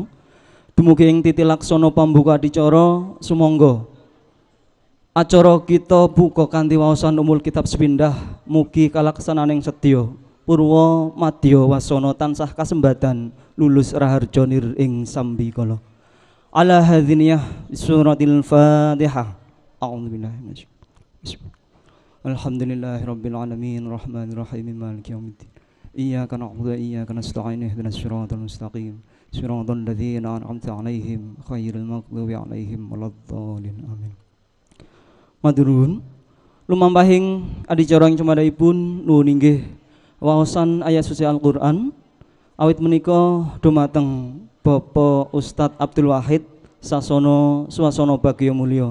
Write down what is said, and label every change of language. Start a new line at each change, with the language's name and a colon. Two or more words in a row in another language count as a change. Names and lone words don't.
Javanese: Dumugi ing titi laksana pambuka adicara sumangga acara kita buka kanthi waosan
Arabic: أم الكتاب
Javanese: sepindah mugi kalaksananing sedya purwa madya wasana tansah kasembadan lulus raharja nir ing sambikala.
Arabic: على هذه النية سورة الفاتحة. أعوذ بالله من الشيطان. الحمد لله رب العالمين الرحمن الرحيم مالك يوم الدين. إياك نعبد وإياك نستعين اهدنا الصراط المستقيم. صراط الذين أنعمت عليهم غير المغضوب عليهم ولا الضالين. Amin.
Javanese: Maturun lumampahing adicara ing cemadaipun nuwun inggih waosan ayat suci Al-Qur'an awit menika dumateng Bapak Ustadz Abdul Wahid sasono swasana bagya mulya.